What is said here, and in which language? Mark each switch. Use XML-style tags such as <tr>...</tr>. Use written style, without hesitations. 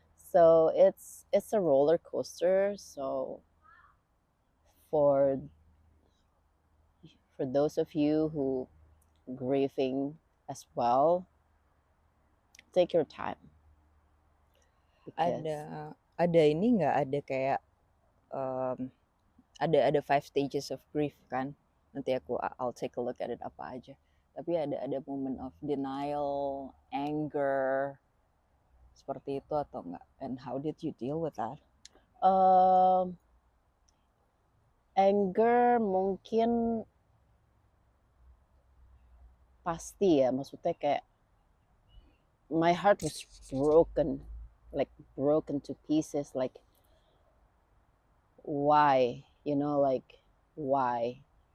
<en>So it's a roller coaster. So for for those of you who grieving as well, take your time because</en> <id>Ada ini nggak, ada kayak ada 5 stages of grief kan?</id> <en>Nanti I'll take a look at it apa aja. Tapi ada moment of denial, anger, seperti itu atau enggak? And how did you deal with that? Anger mungkin pasti ya, maksudnya kayak my heart was broken, like broken to pieces, like why, like why.</en>